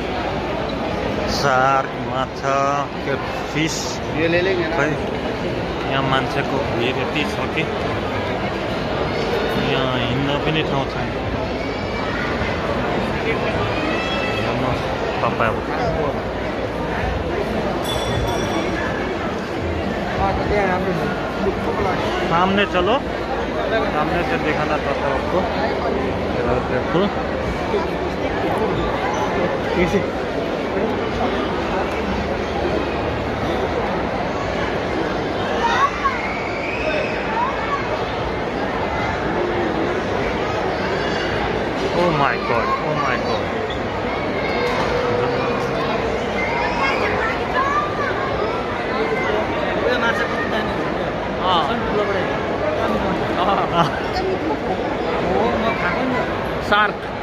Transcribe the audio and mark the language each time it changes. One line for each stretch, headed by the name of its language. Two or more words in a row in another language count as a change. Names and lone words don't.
Nepali: सार्क माछा फिस खै यहाँ मान्छेको भिड यति छ कि यहाँ हिँड्न पनि ठाउँ छैन हेर्नुहोस् तपाईहरु
Hindi: सामने चलो सामने से दिखाना चाहता हूँ आपको देखो
English: Oh my god, oh my god. सार्क